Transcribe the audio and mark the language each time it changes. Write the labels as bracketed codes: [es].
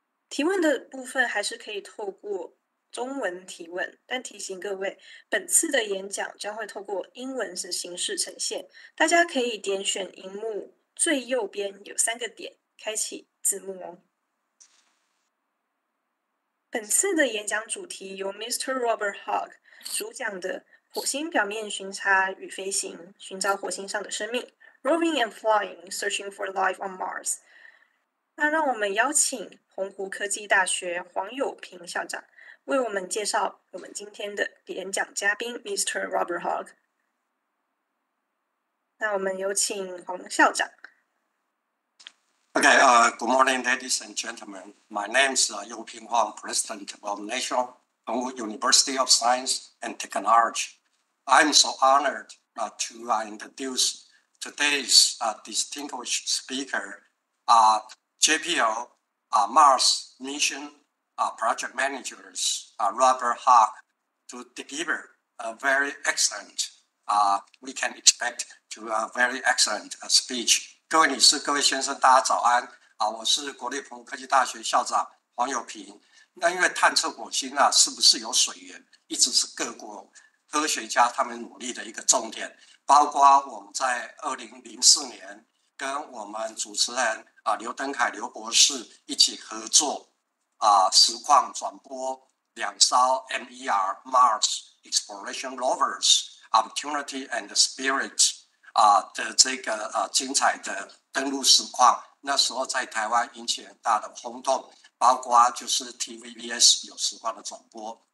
[zh] 提问的部分还是可以透过中文提问，但提醒各位，本次的演讲将会透过英文的形式呈现，大家可以点选荧幕最右边有3个点，开启字幕哦。本次的演讲主题由 Mr. Robert Hawk 主讲的火星表面巡查与飞行，寻找火星上的生命 [en] Roving and Flying, Searching for Life on Mars。 [zh] 那让我们邀请澎湖科技大学黄友平校长为我们介绍我们今天的演讲嘉宾 Mr. Robert Hawk。那我们有请黄校长。 [en] Okay, good morning, ladies and gentlemen. My name is Youping Huang, President of National University of Science and Technology. I'm so honored to introduce today's distinguished speaker, JPL Mars Mission Project Managers Robert Hawk, to deliver a very excellent, we can expect to a very excellent speech. [zh] 各位女士、各位先生，大家早安我是国立澎湖科技大学校长黄友平。那因为探测火星是不是有水源，一直是各国科学家他们努力的一个重点。包括我们在2004年跟我们主持人刘登凯刘博士一起合作实况转播2艘 MER Mars Exploration Rovers Opportunity and Spirit的这个精彩的登陆实况，那时候在台湾引起很大的轰动，包括就是 TVBS 有实况的转播。